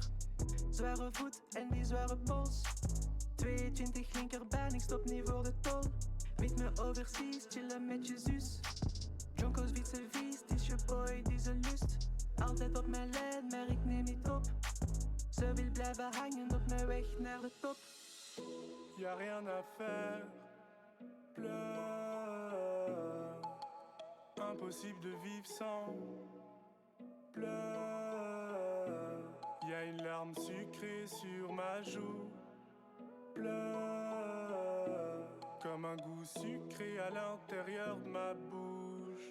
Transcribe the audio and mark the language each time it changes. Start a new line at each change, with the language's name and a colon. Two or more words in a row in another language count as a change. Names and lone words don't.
Dutch: Zware voet en die zware pols. 22 linkerbaan, ik stop niet voor de tol. Weet me overseas, chillen met je zus. Jonko's fietsen vies, het is je boy, die ze lust. Altijd op mijn lijn, maar ik neem niet op. Ze wil blijven hangen op mijn weg naar de top.
French: Y'a rien à faire, pleure. Impossible de vivre sans. Pleure, y'a une larme sucrée sur ma joue. Pleure, comme un goût sucré à l'intérieur de ma bouche.